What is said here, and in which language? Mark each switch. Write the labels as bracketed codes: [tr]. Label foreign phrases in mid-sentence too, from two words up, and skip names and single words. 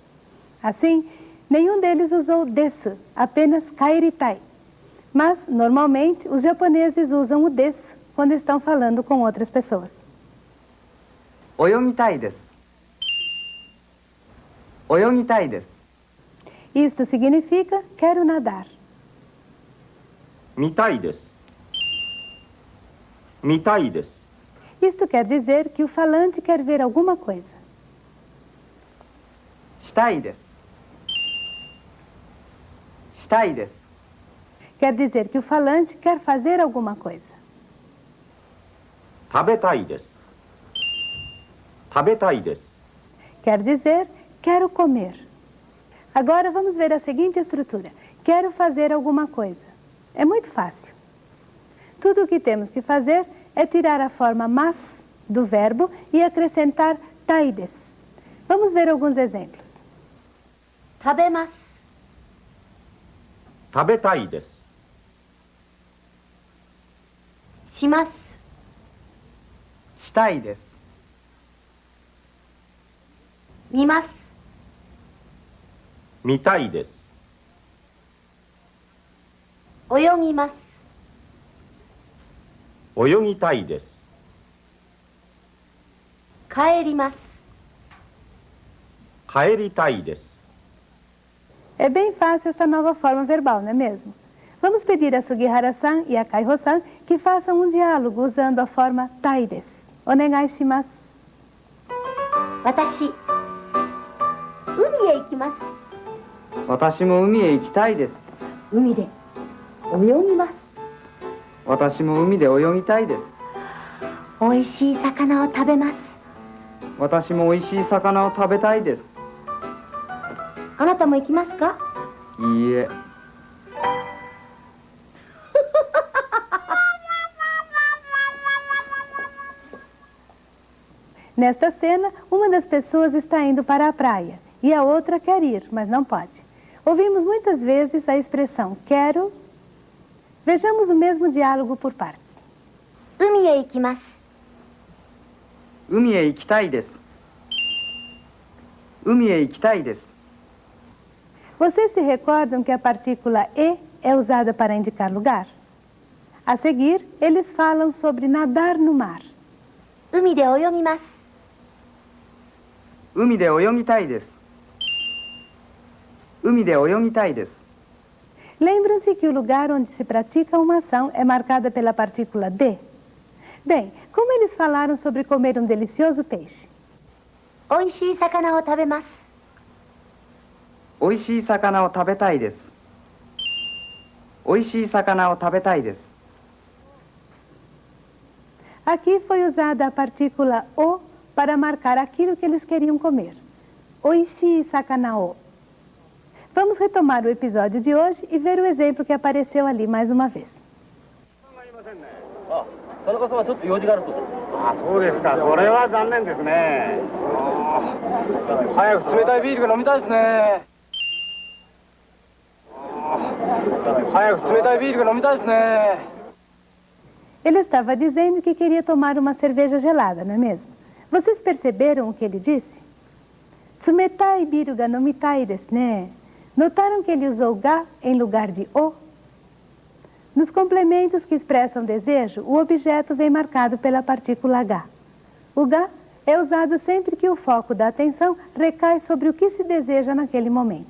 [pt] Assim, nenhum deles usou desu, apenas kaeritai. Mas, normalmente, os japoneses usam o desu quando estão falando com outras pessoas. [ja] 泳ぎたいです. 泳ぎたいです. [pt] Isto significa quero nadar. [ja] 見たいです。見たいです. [pt] Isto quer dizer que o falante quer ver alguma coisa. [ja] したいです。したいです. [pt] Quer dizer que o falante quer fazer alguma coisa. [ja] 食べたいです。食べたいです. [pt] Quer dizer, quero comer. Agora vamos ver a seguinte estrutura. Quero fazer alguma coisa. É muito fácil. Tudo o que temos que fazer é tirar a forma mas do verbo e acrescentar taides. Vamos ver alguns exemplos. [ja] 食べます. 食べたいです. します. したいです. 見ます。見たいです。泳ぎます。泳ぎたいです。帰ります。帰りたいです。 [pt] É bem fácil essa nova forma verbal, não é mesmo? Vamos pedir a Sugihara-san e a Kaiho-san que façam um diálogo usando a forma [ja] たいです. お願いします. 私、海へ行きます。私も海へ行きたいです。海で泳ぎます。私も海で泳ぎたいです。おいしい魚を食べます。私も美味しい魚を食べたいです。あなたも行きますか？いいえ。 [pt] Nesta cena, uma das pessoas está indo para a praia e a outra quer ir, mas não pode. Ouvimos muitas vezes a expressão quero. Vejamos o mesmo diálogo por partes. [ja] 海へ行きます。海へ行きたいです。海へ行きたいです。 [pt] Vocês se recordam que a partícula e é usada para indicar lugar? A seguir, eles falam sobre nadar no mar. [ja] 海で泳ぎます。海で泳ぎたいです。海で泳ぎたいです。 [pt] Lembram-se que o lugar onde se pratica uma ação é marcada pela partícula de? Bem, como eles falaram sobre comer um delicioso peixe? [ja] おいしい魚を食べます。美味しい魚を食べたいです。美味しい魚を食べたいです。 [pt] Aqui foi usada a partícula o para marcar aquilo que eles queriam comer. [ja] 美味しい魚を. [pt] Vamos retomar o episódio de hoje e ver o exemplo que apareceu ali mais uma vez. [ja] 田中さんはちょっと用事があるそうです。あ、そうですか。それは残念ですね。早く冷たいビールが飲みたいですね。早く冷たいビールが飲みたいですね。 [pt] Ele estava dizendo que queria tomar uma cerveja gelada, não é mesmo? Vocês perceberam o que ele disse? [ja] 冷たいビールが飲みたいですね. [pt] Notaram que ele usou ga em lugar de o? Nos complementos que expressam desejo, o objeto vem marcado pela partícula ga. O ga é usado sempre que o foco da atenção recai sobre o que se deseja naquele momento.